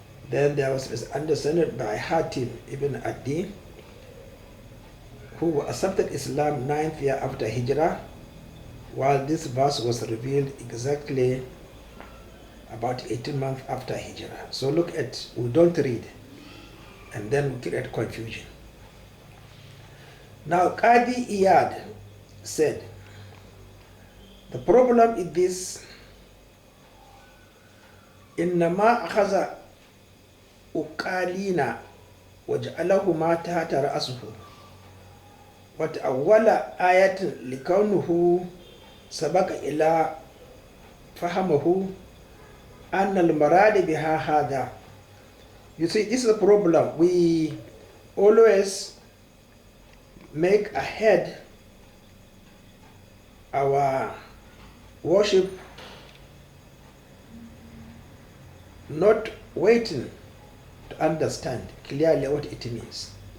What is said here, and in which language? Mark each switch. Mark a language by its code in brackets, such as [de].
[en] Then there was misunderstanding by Hatim ibn Adi, who accepted Islam 9th year after Hijrah, while this verse was revealed exactly about 18 months after Hijrah. So look at, we don't read, and then we create confusion. Now Qadi Iyad said, the problem is this: [ar] إنما أخذ أقالينا وجعلهما تحت رأسه وتأول آية لكونه سبق إلى فهمه أن المراد بها هذا. [en] You see, this is a problem. We always make ahead our worship, not waiting to understand clearly what it means.